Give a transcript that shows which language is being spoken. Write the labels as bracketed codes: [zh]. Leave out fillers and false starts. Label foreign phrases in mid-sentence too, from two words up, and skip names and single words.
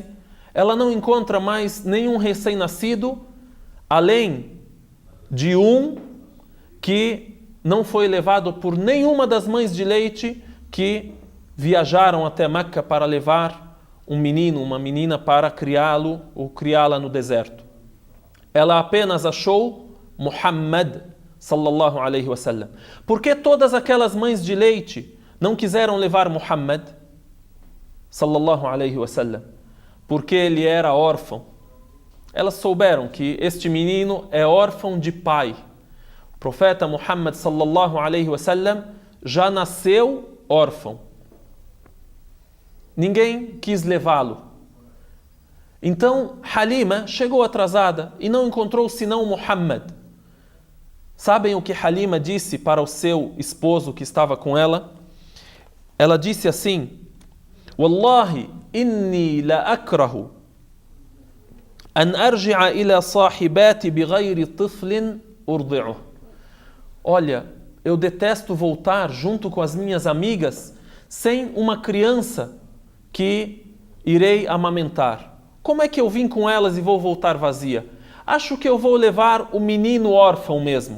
[pt] Ela não encontra mais nenhum recém-nascido, além de um que não foi levado por nenhuma das mães de leite que viajaram até Meca para levar um menino, uma menina para criá-lo ou criá-la no deserto. Ela apenas achou Muhammad [ar] صلى الله عليه وسلم. [pt] Por que todas aquelas mães de leite não quiseram levar Muhammad [ar] صلى الله عليه وسلم? [pt] Porque ele era órfão. Elas souberam que este menino é órfão de pai. O profeta Muhammad [ar] صلى الله عليه وسلم [pt] já nasceu órfão. Ninguém quis levá-lo. Então Halima chegou atrasada e não encontrou senão Muhammad. Sabem o que Halima disse para o seu esposo que estava com ela? Ela disse assim: [ar] "والله إني لأكره أن أرجع إلى صاحباتي بغير طفل أرضعه. [pt] Olha, eu detesto voltar junto com as minhas amigas sem uma criança que irei amamentar. Como é que eu vim com elas e vou voltar vazia? Acho que eu vou levar o menino órfão mesmo.